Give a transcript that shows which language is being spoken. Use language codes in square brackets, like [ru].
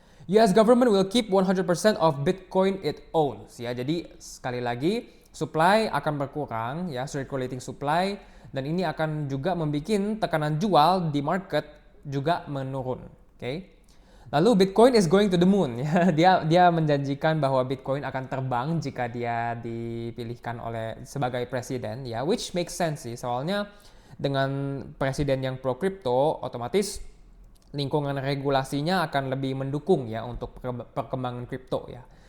[en] US government will keep 100% of Bitcoin it owns ya. [id] Jadi sekali lagi supply akan berkurang ya, [en] circulating supply, [id] dan ini akan juga membuat tekanan jual di market juga menurun. [en] Okay? [id] Lalu [en] Bitcoin is going to the moon ya. [id] Dia menjanjikan bahwa Bitcoin akan terbang jika dia dipilihkan sebagai presiden ya, [en] which makes sense [id] sih. Soalnya dengan presiden yang pro crypto, otomatis lingkungan regulasinya akan lebih mendukung ya untuk perkembangan kripto ya.